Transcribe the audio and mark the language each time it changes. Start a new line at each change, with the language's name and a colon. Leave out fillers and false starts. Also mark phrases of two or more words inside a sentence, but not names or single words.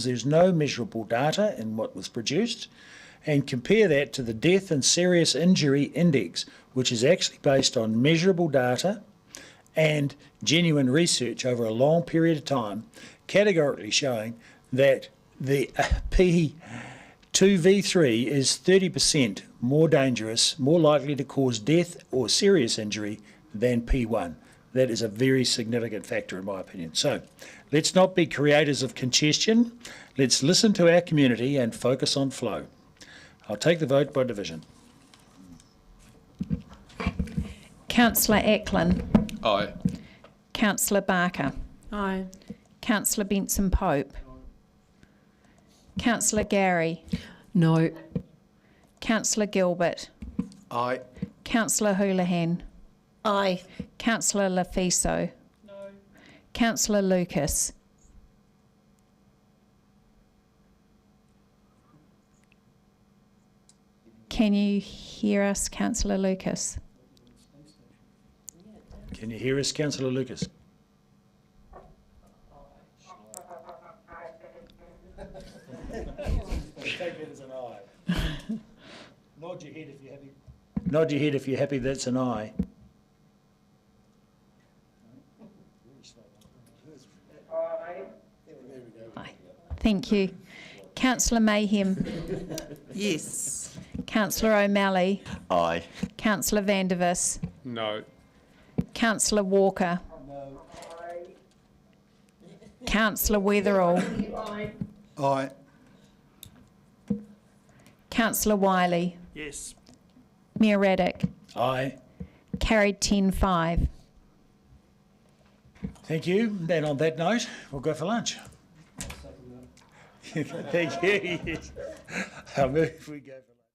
English: There's no measurable data in what was produced. And compare that to the Death and Serious Injury Index, which is actually based on measurable data and genuine research over a long period of time, categorically showing that the P2V3 is 30% more dangerous, more likely to cause death or serious injury than P1. That is a very significant factor in my opinion. So let's not be creators of congestion. Let's listen to our community and focus on flow. I'll take the vote by division. Councillor Ackland. Aye. Councillor Barker. Aye. Councillor Benson Pope. Councillor Gary. No. Councillor Gilbert. Aye. Councillor Houlihan. Aye. Councillor Lafiso. No. Councillor Lucas. Can you hear us, Councillor Lucas? Can you hear us, Councillor Lucas? Take it as an aye. Nod your head if you're happy. Nod your head if you're happy that's an aye. Aye. Thank you. Councillor Mayhem. Yes. Councillor O'Malley. Aye. Councillor Vandervis. No. Councillor Walker. No. Councillor Weatherall. Aye. Councillor Wiley. Yes. Mayor Raddick. Aye. Carried 10-5. Thank you. Then on that note, we'll go for lunch. Thank you. Yes. I'll move we go for